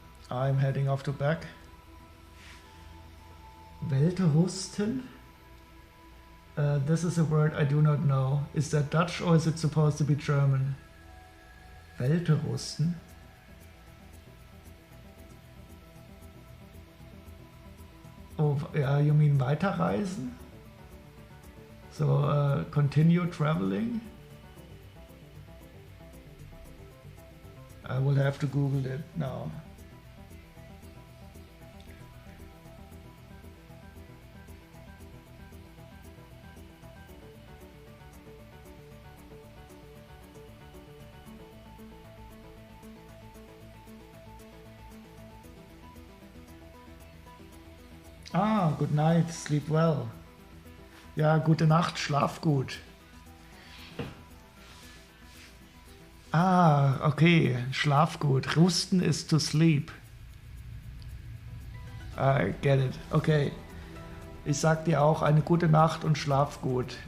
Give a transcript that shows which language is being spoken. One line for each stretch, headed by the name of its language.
English: I'm heading off to back. Welterusten? This is a word I do not know. Is that Dutch or is it supposed to be German? Welterusten? Oh, ja, you mean weiterreisen? So, continue traveling? I will have to Google it now. Ah, good night, sleep well.
German: Ja, gute Nacht, schlaf gut. Ah, okay, schlaf gut. Rusten ist
English: to sleep. I get it. Okay.
German: Ich sag dir auch eine gute Nacht und schlaf gut.